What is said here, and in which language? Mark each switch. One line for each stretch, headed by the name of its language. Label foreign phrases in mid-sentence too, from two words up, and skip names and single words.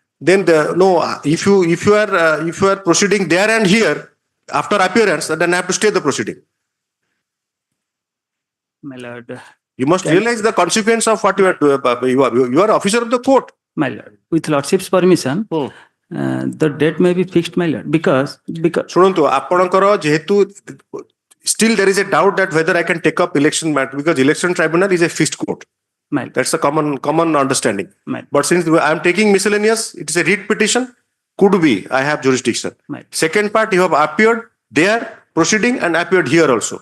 English: Then if you are proceeding there and here after appearance, then I have to stay the proceeding. My lord. You must realize the consequence of what you are officer of the court. My lord, with lordship's permission, the date may be fixed, my lord, because
Odia: ଶୁଣନ୍ତୁ ଆପଣଙ୍କର ଯେହେତୁ
English: still there is a doubt that whether I can take up election matter because election tribunal is a fixed court. My lord. That's a common understanding. My lord. But since I am taking miscellaneous, it is a writ petition. Could be I have jurisdiction. My lord. Second part, you have appeared there proceeding and appeared here also.